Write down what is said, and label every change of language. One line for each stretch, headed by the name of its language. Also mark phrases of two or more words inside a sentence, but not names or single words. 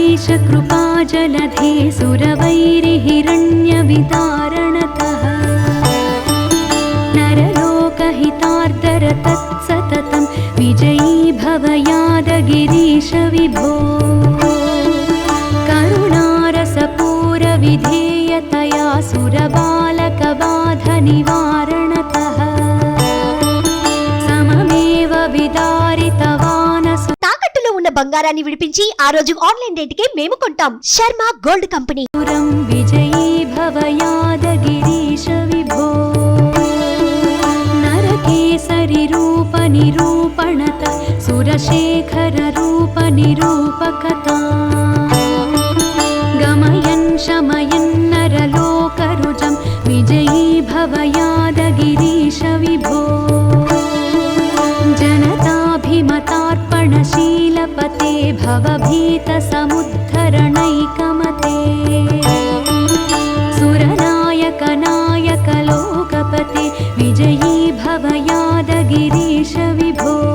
Sanskrit: कृपाजलधे सुरवैरिहिरण्यवितारणतः नरलोकहितार्दर तत्सततं विजयी भव यादगिरीश विभो करुणारसपूरविधेयतया सुरबालकबाधनिवारणतः सममेव विदारितवानसु
Telugu: తాకట్టులో ఉన్న బంగారాన్ని విడిపించి ఆ రోజు ఆన్లైన్ రేటుకే మేము కొంటాం. శర్మ గోల్డ్ కంపెనీ.
Sanskrit: विजयी भव यादगिरीश विभो नरकेसरि रूप निरूपणत सुरशेखर रूप निरूपकता गमयन् शमयन् नरलोकरुजं विजयी भव यादगिरीश विभो जनताभिमतार्पणशीलपते भवभीतसमुद्धरणैकमते सुरनायकनायकलोकपते विजयी भव यादगिरीश विभो